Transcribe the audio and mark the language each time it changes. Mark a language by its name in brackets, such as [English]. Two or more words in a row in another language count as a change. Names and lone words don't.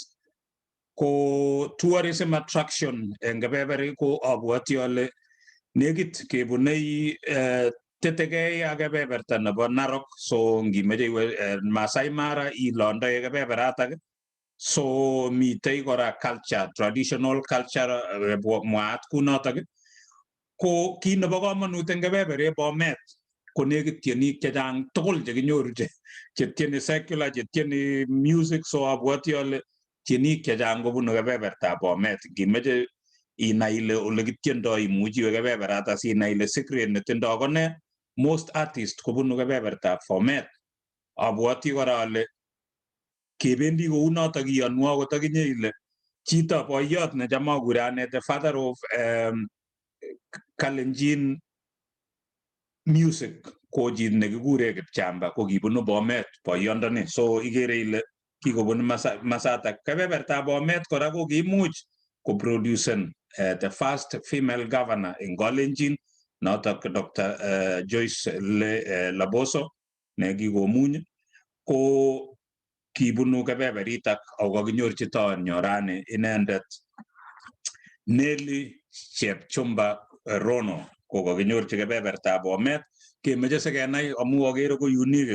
[Kalenjin] Ko [English] tourism attraction [Kalenjin] eng kebeberi ko abwoti ale nekit kebunei tetegei ak kebeberta nebo Narok. So ngimeche iwe Masai Mara ilondoi kebeberatak. So mitei kora [English] culture, traditional culture [Kalenjin] mwaat kunotok. Ko kit nebo komonut eng kebeberi Bomet ko nekit tienik chechang tugul chekinyoru chetieni secular, chetieni music. So abwoti ale tienik chechang kobunu kebebertab Bomet. Ngimeche inai ile ole kitiendoi imuchi iwe kebeberata sinai ile secret netindoi kone. [English] Most artists [Kalenjin] kobunu kebebertab Bomet. Abwoti kora ale kebendi kounotok iyonwo akot akinye ile chito boiyot necham akure ane [English] the father of Kalenjin music [Kalenjin] ko chit nekikure Kipchamba ko kibunu Bomet boiyondoni. So ikere ile kikobun masatak. Kebebertab Bomet kora ko kiimuch koproducen [English] the first female governor in Kalenjin, [Kalenjin] notok Dr. Joyce Laboso ne kikomuny. Ko kibunu kebeberitak ako kakinyorchi taonyo rani inendet Nelly Chepkirui Ronoh ko kakinyorchi kebebertab Bomet kemeche sikenai amu agere ko unique